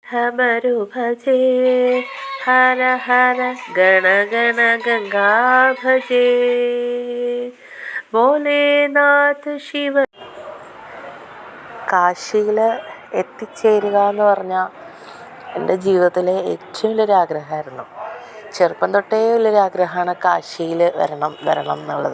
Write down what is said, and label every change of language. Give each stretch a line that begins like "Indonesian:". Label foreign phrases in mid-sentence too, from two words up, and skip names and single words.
Hindi: हमरु भजे हर हर गण गण गंगा भजे ഭോലേനാഥ് ശിവ.
Malayalam: കാശിയിൽ എത്തിച്ചേരുക എന്ന് പറഞ്ഞാൽ എൻ്റെ ജീവിതത്തിലെ ഏറ്റവും വലിയൊരാഗ്രഹമായിരുന്നു. ചെറുപ്പം തൊട്ടേ വലിയൊരാഗ്രഹമാണ് കാശിയിൽ വരണം എന്നുള്ളത്.